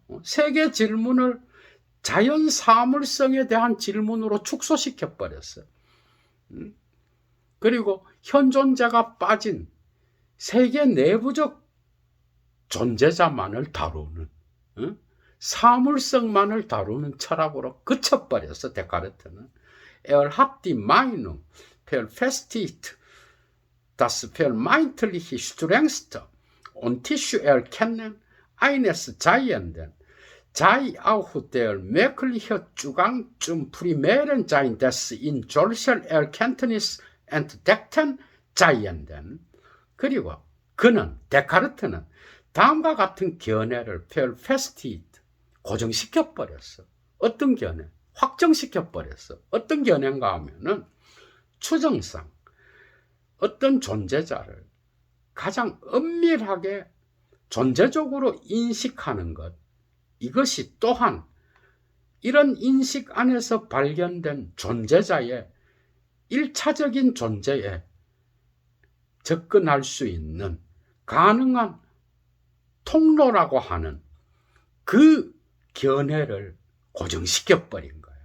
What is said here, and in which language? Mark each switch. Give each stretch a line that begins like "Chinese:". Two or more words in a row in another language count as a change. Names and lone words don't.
Korean: 세계 질문을 자연 사물성에 대한 질문으로 축소시켜 버렸어. 그리고 현 존재가 빠진 세계 내부적 존재자만을 다루는, 사물성만을 다루는 철학으로 그쳐버렸어. 데카르트는.
German: Er hat die Meinung verfestigt, das vermeintliche strengste und Tissue erkennen eines Seienden sei auch der mögliche Zugang zum primären Sein des in solcher Erkenntnis entdeckten Seienden.
Korean: 그리고 그는, 데카르트는 다음과 같은 견해를 perfested, 고정시켜버렸어. 어떤 견해? 확정시켜버렸어. 어떤 견해인가 하면은 추정상 어떤 존재자를 가장 엄밀하게 존재적으로 인식하는 것, 이것이 또한 이런 인식 안에서 발견된 존재자의 1차적인 존재에 접근할 수 있는 가능한 통로라고 하는 그 견해를 고정시켜버린 거예요.